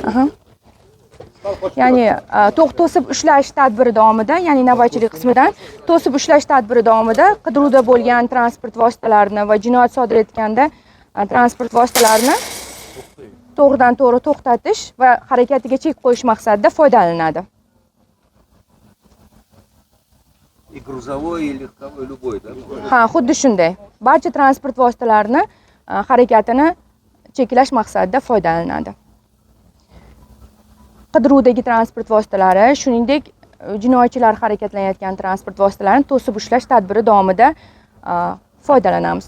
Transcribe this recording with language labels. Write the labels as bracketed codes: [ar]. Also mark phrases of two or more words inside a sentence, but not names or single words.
[uz] Ya'ni to'sib ushlash tadbiri davomida, ya'ni navbatchilik qismidan to'sib ushlash tadbiri davomida qidiruvda bo'lgan transport vositalarini va jinoyat sodir etganda transport vositalarini to'g'ridan to'g'ri to'xtatish va harakatiga chek qo'yish maqsadida foydalanadi. [ru] И грузовой, и легковой, любой, да? [uz] Ha, xuddi shunday. Barcha transport vositalarini harakatini cheklash maqsadida foydalanadi. Qidiruvdagi transport vositalari, shuningdek, jinoyatchilar harakatlanayotgan transport vositalarini to'sib ushlash tadbiri davomida foydalanamiz.